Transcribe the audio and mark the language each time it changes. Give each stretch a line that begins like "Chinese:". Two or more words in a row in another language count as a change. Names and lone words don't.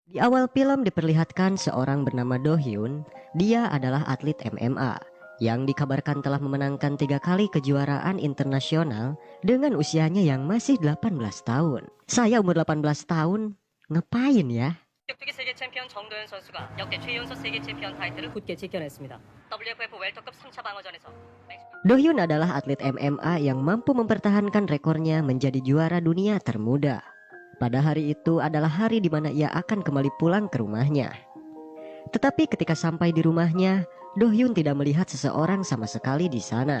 Indonesian: Di awal film diperlihatkan seorang bernama Do Hyun. Dia adalah atlet MMA yang dikabarkan telah memenangkan 3 kali kejuaraan internasional dengan usianya yang masih 18 tahun. Saya umur 18 tahun, ngapain ya?
Korean: 격투기 세계 챔피언 정도현 선수가 역대 최연소 세계 챔피언 타이틀을 굳게 지켜냈습니다. WFF 웰터급 3차 방어전에서
Indonesian: Do Hyun adalah atlet MMA yang mampu mempertahankan rekornya menjadi juara dunia termuda. Pada hari itu adalah hari di mana ia akan kembali pulang ke rumahnya. Tetapi ketika sampai di rumahnya, Do Hyun tidak melihat seseorang sama sekali di sana.